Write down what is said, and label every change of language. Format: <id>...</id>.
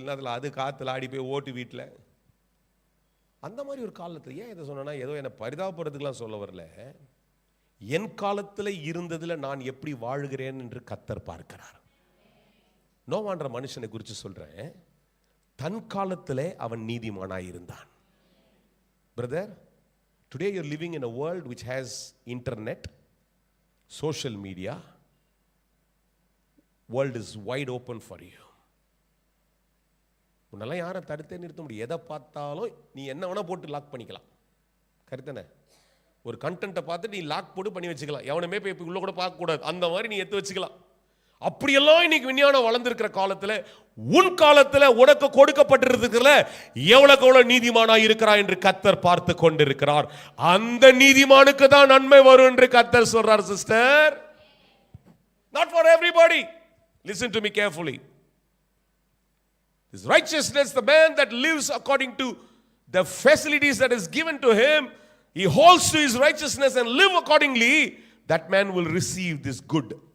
<ta>சில நேரத்தில் அது காற்றுல ஆடி போய் ஓட்டு வீட்டில். அந்த மாதிரி ஒரு காலத்தில் ஏன் இதை சொன்னேன்னா, ஏதோ என்னை பரிதாபப்படுறதுக்கெலாம் சொல்ல வரல, என் காலத்தில் இருந்ததில் நான் எப்படி வாழுகிறேன் என்று கத்தர் பார்க்கிறார். நோவான்ற மனுஷனை குறித்து சொல்கிறேன், தன் காலத்தில் அவன் நீதிமானாய் இருந்தான்.</ta> <en>Brother, today you're living in a world which has internet, social media. World is wide open for you.</en> <ta>உன்னெல்லாம் யாரை தடுத்தே நிறுத்த முடியும்? எதை பார்த்தாலும் நீ என்ன வேணா போட்டு லாக் பண்ணிக்கலாம். கரெக்டானே? ஒரு கண்டென்ட்டை பார்த்து நீ லாக் போட்டு பண்ணி வச்சுக்கலாம், எவனுமே போய் உள்ள கூட பார்க்கக்கூடாது, அந்த மாதிரி நீ எடுத்து வச்சுக்கலாம். அப்படியெல்லாம் இன்னைக்கு விஞ்ஞானம் வளர்ந்திருக்கிற காலத்தில், உன் காலத்தில் உனக்கு கொடுக்கப்பட்டிருக்கிறதுல எவ்வளவு நீதிமானாய் இருக்கிறாய் என்று கத்தர் பார்த்து கொண்டிருக்கிறார். அந்த நீதிமானுக்கு தான் நன்மை வரும் என்று கத்தர் சொல்றார்.</ta> <en>Sister, not for everybody. Listen to me carefully. This righteousness, the man that lives according to the facilities that is given to him, he holds to his righteousness and live accordingly, that man will receive this good.</en>